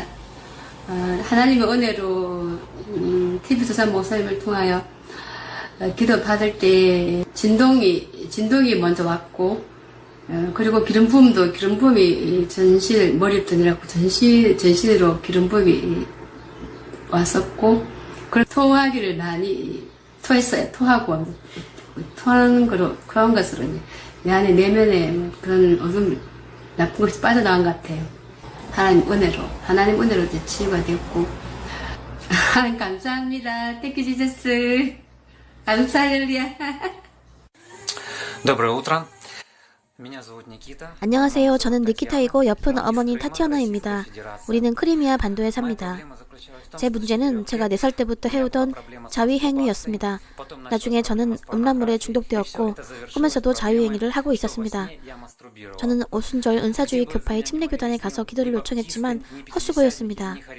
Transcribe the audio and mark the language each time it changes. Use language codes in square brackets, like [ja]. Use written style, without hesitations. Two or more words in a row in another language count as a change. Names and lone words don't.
[ko] 하나님의 은혜로 TV 조사 목사님을 통하여 기도 받을 때 진동이 먼저 왔고 그리고 기름 부음이 머리부터 전신으로 기름 부음이 왔었고 그리고 토하기를 많이 토했어요. 토하는 거로 그런 것으로 내 안에 내면에 그런 어둠, 나쁜 것이 빠져나간 것 같아요. 하나님 은혜로 이제 치유가 됐고. 감사합니다. [en] Thank you, Jesus. [ko] 감사할렐루야. [ru] Доброе утро. Меня зовут Никита. [ko] 안녕하세요. 저는 니키타이고 옆은 어머니 타티아나입니다. 우리는 크리미아 반도에 삽니다. 제 문제는 제가 4살 때부터 해오던 자위행위였습니다. 나중에 저는 음란물에 중독되었고 꿈에서도 자위행위를 하고 있었습니다. 저는 오순절 은사주의 교파의 침례교단에 가서 기도를 요청했지만 헛수고였습니다.